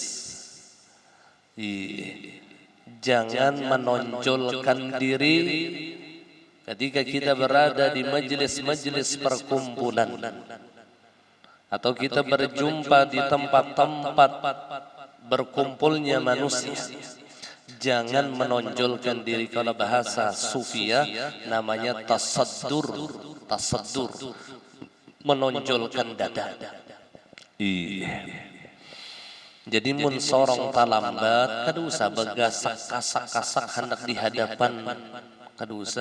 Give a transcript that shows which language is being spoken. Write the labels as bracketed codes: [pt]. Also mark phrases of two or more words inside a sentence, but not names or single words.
[id] Jangan menonjolkan diri ketika kita berada di majelis-majelis perkumpulan, atau kita berjumpa di tempat-tempat berkumpulnya manusia. Jangan menonjolkan diri, kalau bahasa sufia namanya tasaddur. Tasaddur, menonjolkan dada. [bjn] Jadi mun sorong talambat kada usah begasak kasak-kasak hendak di hadapan, kada usah.